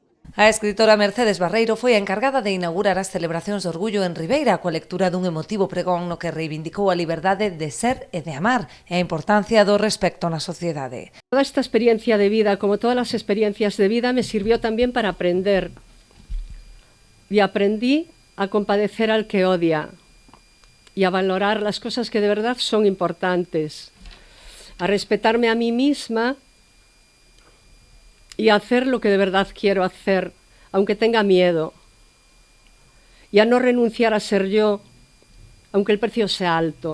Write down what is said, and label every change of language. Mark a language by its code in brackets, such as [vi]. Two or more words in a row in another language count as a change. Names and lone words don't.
[gl] A escritora Mercedes Barreiro foi a encargada de inaugurar as celebracións de Orgullo en Ribeira coa lectura dun emotivo pregón no que reivindicou a liberdade de ser e de amar e a importancia do respecto na sociedade. [es] Toda esta experiencia de vida, como todas las experiencias de vida, me sirvió también para aprender. Y aprendí a compadecer al que odia y a valorar las cosas que de verdad son importantes, a respetarme a mí misma y a hacer lo que de verdad quiero hacer, aunque tenga miedo, y a no renunciar a ser yo, aunque el precio sea alto.